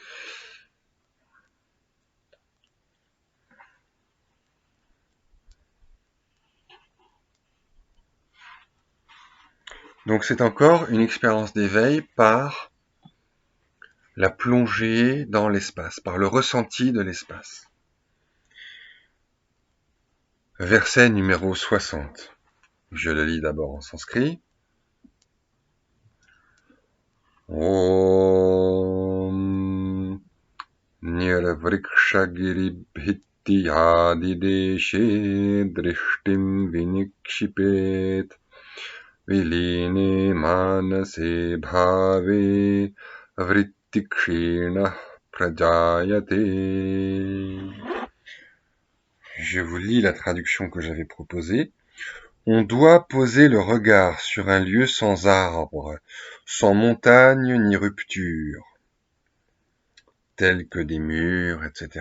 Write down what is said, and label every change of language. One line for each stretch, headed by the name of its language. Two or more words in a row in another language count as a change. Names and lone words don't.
French: Donc c'est encore une expérience d'éveil par la plongée dans l'espace, par le ressenti de l'espace. Verset numéro 60. Je le lis d'abord en sanskrit.
Sanskrit: ॐ निर्वृक्षगिरिभित्त्यादिदेशे दृष्टिं विनिक्षिपेत् विलीने मानसे भावे वृत्तिक्षीणः प्रजायते.
French: Je vous lis la traduction que j'avais proposée. On doit poser le regard sur un lieu sans arbres, sans montagne ni rupture, tels que des murs, etc.